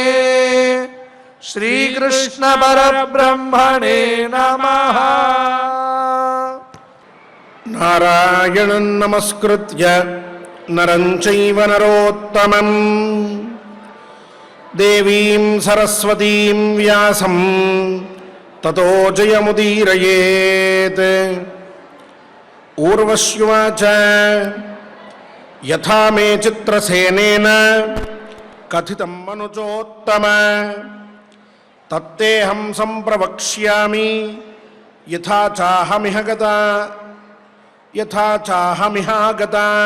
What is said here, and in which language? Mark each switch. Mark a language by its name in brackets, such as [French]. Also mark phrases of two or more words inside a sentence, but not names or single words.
[Sanskrit] श्रीकृष्ण परब्रह्मणे नमः। నారాయణం నమస్కృత్య నరం చైవ నరోత్తమం దేవీం సరస్వతీం వ్యాసం తతో జయముదీరయేత్. ఊర్వశ్యువాచ యథా మే చిత్రసేనేన కథితం మనుజోత్తమ తత్తేహం సంప్రవక్ష్యామి యథా చాహమిహ గతా యథా చాహమిహ గతా.